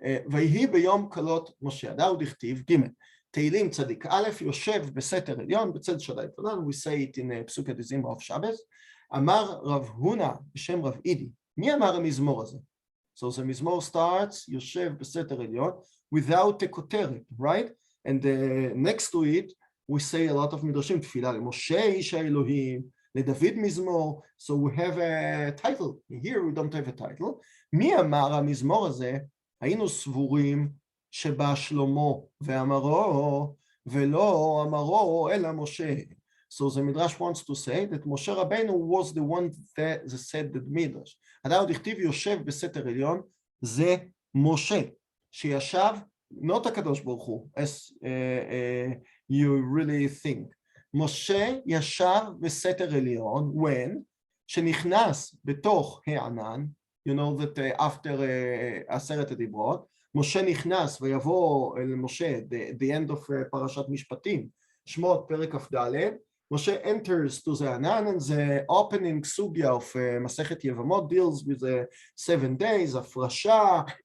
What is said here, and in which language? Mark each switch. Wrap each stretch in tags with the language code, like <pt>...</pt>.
<he>ויהי ביום כלות משה, דאו דכתיב ג' תהילים צדיק א' יושב בסתר עליון בצל שדי תלון,</he> <en>we say it in</en> <he>פסוק הדזמרה of Shabbos, אמר רב הונא בשם רב אידי, מי אמר המזמור הזה?</he> <en>So the מזמור starts,</en> <he>יושב בסתר עליון,</he> <en>without a כותרת, right? And next to it, we say a lot of מדרשים,</en> <he>תפילה למשה איש האלוהים,</he> <en>לדוד מזמור, so we have a title. Here we don't have a title.</en> <he>מי אמר המזמור הזה? היינו סבורים שבא שלמה ואמרו, ולא אמרו אלא משה.</he> <en>So the Midrash wants to say that Moshe Rabbeinu was the one that said that Midrash.</en> <he>הדאו דכתיב יושב בסתר עליון, זה משה, שישב, not הקדוש ברוך הוא,</he> <en>as you really think.</en> <he>משה ישב בסתר עליון,</he> <en>when, שנכנס בתוך הענן, you know that after עשרת הדיברות,</en> <he>משה נכנס ויבוא אל משה,</he> <en>the end of פרשת משפטים, שמות פרק כ"ד, משה enters to the ענן, and the opening סוגיה of מסכת יבמות deals with the 7 days, הפרשה,</en>